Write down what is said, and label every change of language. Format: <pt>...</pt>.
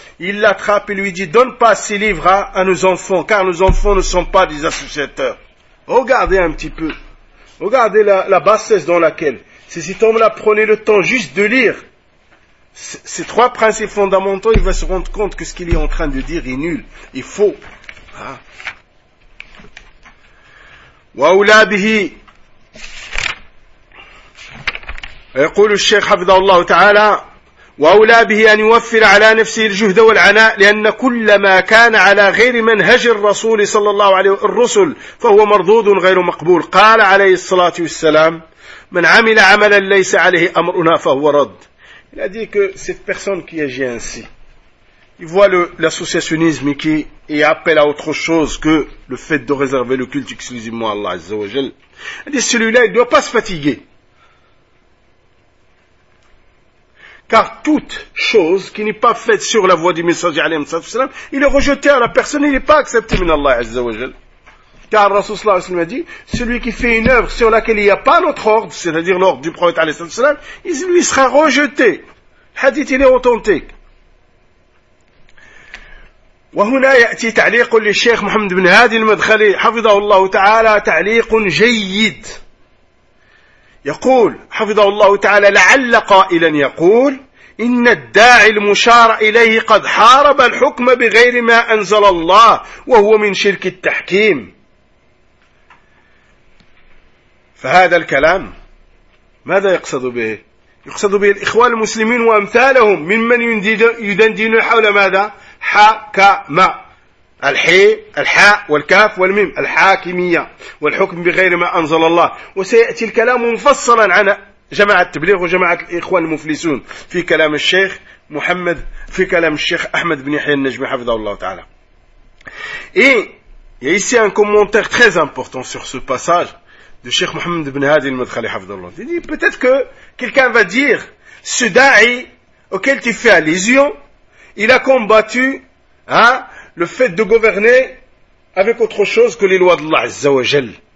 <fr>Il l'attrape et lui dit, donne pas ces livres à nos enfants, car nos enfants ne sont pas des associateurs. Regardez un petit peu. Regardez la bassesse dans laquelle. Si cet homme-là prenait le temps juste de lire ces trois principes fondamentaux, il va se rendre compte que ce qu'il est en train de dire est nul, est faux.</fr> <ar>وأولاده يقول الشيخ حفظه الله تعالى وأولاده أن يوفر على نفسه الجهد والعناء لأن كل ما كان على غير منهج الرسول صلى الله عليه الرسل فهو مردود غير مقبول قال عليه الصلاة والسلام من عمل عملا ليس عليه أمرنا فهو رد.</ar> <fr>Il a dit que cette personne qui agit ainsi, il voit l'associationnisme qui et appelle à autre chose que le fait de réserver le culte exclusivement à Allah Azza wa Jal. Il dit, celui-là, il ne doit pas se fatiguer. Car toute chose qui n'est pas faite sur la voie du messager, il est rejeté à la personne, il n'est pas accepté min Allah Azza wa Jal. Car Rasoul Sallallahu Alaihi Wasallam a dit, celui qui fait une œuvre sur laquelle il n'y a pas notre ordre, c'est-à-dire l'ordre du prophète Alayhi Sallam, il lui sera rejeté. Hadith, il est authentique.</fr> <ar>وهنا يأتي تعليق للشيخ محمد بن هادي المدخلي حفظه الله تعالى تعليق جيد يقول حفظه الله تعالى لعل قائلا يقول إن الداعي المشار إليه قد حارب الحكم بغير ما أنزل الله وهو من شرك التحكيم فهذا الكلام ماذا يقصد به؟ يقصد به الإخوان المسلمين وأمثالهم ممن يدندن حول ماذا؟ حكم الحي الحاء والكاف والميم الحاكمية والحكم بغير ما أنزل الله وسيأتي الكلام مفصلا عن جماعة التبليغ وجماعة الإخوان المفلسون في كلام الشيخ محمد في كلام الشيخ أحمد بن يحيى النجمي حفظه الله تعالى.</ar> <fr>Et ici un commentaire très important sur ce passage du Cheikh Mohammed ibn Hadi al-Madkhali</fr> <ar>حفظه الله.</ar> <fr>Il dit peut-être que quelqu'un va dire ce da'i auquel tu fais allusion, il a combattu le fait de gouverner avec autre chose que les lois d'Allah Azza wa Jal.</fr>